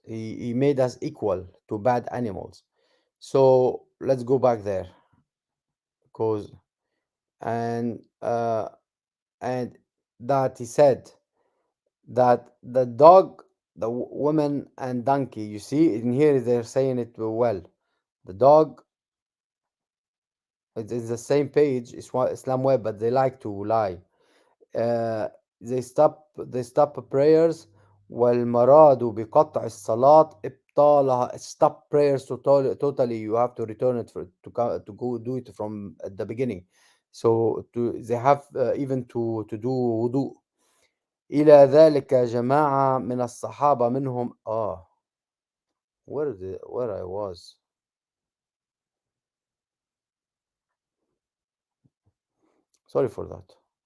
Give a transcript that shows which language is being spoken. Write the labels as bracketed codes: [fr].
[en] He made us equal to bad animals. So let's go back there, cause and and that he said that the dog, the woman and donkey. You see in here they're saying it well. The dog, it's the same page. It's Islam Web, but they like to lie. uh, they stop prayers. [ar] والمراد بقطع الصلاة إبطالها. [en] Stop prayers totally. You have to return it to go do it from at the beginning. So they have even to do wudu. [ar] إلى ذلك جماعة من الصحابة منهم [en] where I was sorry for that.